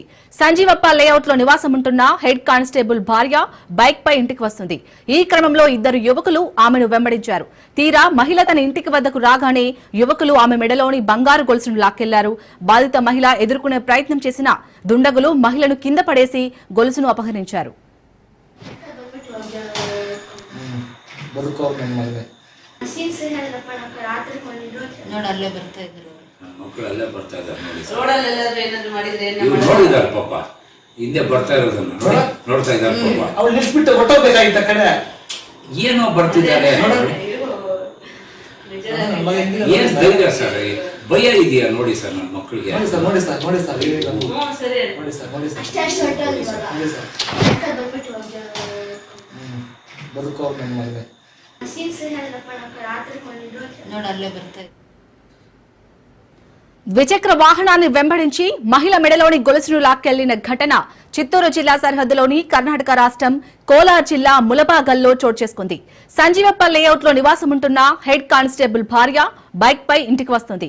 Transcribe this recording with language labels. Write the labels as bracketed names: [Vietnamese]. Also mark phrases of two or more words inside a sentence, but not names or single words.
[Telugu] సంజీవప్ప లేఅవుట్ లో నివాసముంటున్న హెడ్ కానిస్టేబుల్ భార్య బైక్ పై ఇంటికి వస్తుంది. ఈ క్రమంలో ఇద్దరు యువకులు ఆమెను వెంబడించారు. తీరా మహిళ తన ఇంటికి వద్దకు రాగానే యువకులు ఆమె మెడలోని బంగారు గొలుసును లాక్కెళ్లారు. బాధిత మహిళ ఎదుర్కొనే ప్రయత్నం చేసిన దుండగులు మహిళను కింద పడేసి గొలుసును అపహరించారు. [Kannada] ನೋಡಲ್ಲೇ ಬರ್ತಾ ಇದ್ರು ಮಕ್ಕಳು ಅಲ್ಲೇ ಬರ್ತಾ ಇದ್ದಾರೆ ನೋಡಿದಾರೆ ಪಾಪ ಹಿಂದೆ ಬರ್ತಾ ಇರೋದನ್ನ ನೋಡ್ತಾ ಇದ್ದಾರೆ ಪಾಪ ಅವ್ರು ನಿಲ್ಸ್ಬಿಟ್ಟು ಹೊಟ್ಟೋಗ್ಬೇಕಾಗಿತ್ತ ಕಡೆ ಏನೋ ಬರ್ತಿದ್ದಾರೆ ಏನ್ ಧೈರ್ಯ ಸರ್ ಭಯ ಇದೆಯಾ ನೋಡಿ ಸರ್ ನನ್ನ ಮಕ್ಕಳಿಗೆ ನೋಡಿ ಸರ್ ಬದುಕೋ ನನ್ನ ಮಗನೇ ನೋಡಲ್ಲೇ ಬರ್ತಾ [Telugu] ద్విచక్ర వాహనాన్ని వెంబడించి మహిళ మెడలోని గొలుసును లాక్కెళ్లిన ఘటన చిత్తూరు జిల్లా సరిహద్దులోని కర్ణాటక రాష్ట్రం కోలార్ జిల్లా ములబాగల్లో చోటు చేసుకుంది. సంజీవప్ప లేఅవుట్ లో నివాసముంటున్న హెడ్ కానిస్టేబుల్ భార్య బైక్ పై ఇంటికి వస్తుంది.